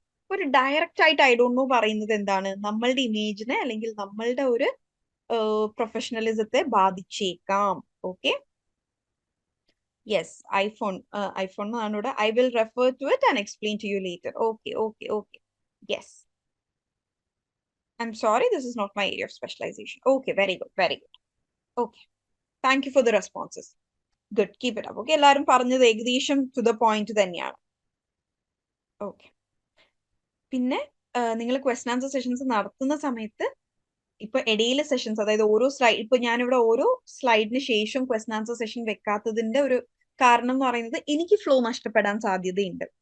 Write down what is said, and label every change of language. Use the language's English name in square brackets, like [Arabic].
[Malayalam] ഒരു ഡയറക്റ്റ് ആയിട്ട് [English] I don't know [Malayalam] പറയുന്നത് എന്താണ്, നമ്മളുടെ ഇമേജിനെ അല്ലെങ്കിൽ നമ്മളുടെ ഒരു പ്രൊഫഷണലിസത്തെ ബാധിച്ചേക്കാം. ഓക്കെ, യെസ്, ഐഫോൺ എന്നാണ് ഇവിടെ. [English] I will refer to it and explain to you later. Okay okay okay, yes. I'm sorry, this is not my area of specialization. Okay, very good, very good. Okay, thank you for the responses. Good, keep it up. [Malayalam] Okay, എല്ലാവരും പറഞ്ഞത് ഏകദേശം to the point തന്നെയാണ്. Okay. പിന്നെ നിങ്ങൾ question answer sessions നടത്തുന്ന സമയത്ത് ഇപ്പൊ ഇടയിലെ സെഷൻസ്, അതായത് ഓരോ സ്ലൈഡ്, ഇപ്പൊ ഞാനിവിടെ ഓരോ സ്ലൈഡിന് ശേഷം ക്വസ്റ്റൻ ആൻസർ സെഷൻ വെക്കാത്തതിന്റെ ഒരു കാരണം എന്ന് പറയുന്നത് എനിക്ക് ഫ്ലോ നഷ്ടപ്പെടാൻ സാധ്യതയുണ്ട്.